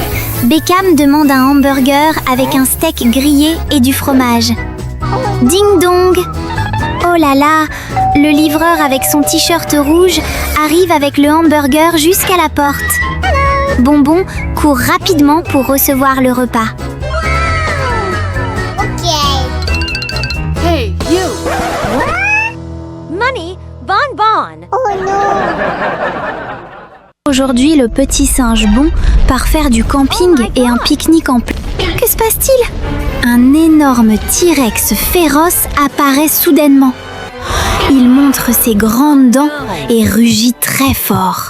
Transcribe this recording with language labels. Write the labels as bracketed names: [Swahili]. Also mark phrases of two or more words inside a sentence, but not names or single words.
[French] Beckham demande un hamburger avec un steak grillé et du fromage. Ding dong! Oh là là! Le livreur avec son t-shirt rouge arrive avec le hamburger jusqu'à la porte. Bonbon court rapidement pour recevoir le repas. [English] Hey, you! [French] Money, bonbon. Oh non! Aujourd'hui, le petit singe Bon part faire du camping et un pique-nique en plein. Que se passe-t-il? Un énorme T-Rex féroce apparaît soudainement. Il montre ses grandes dents et rugit très fort.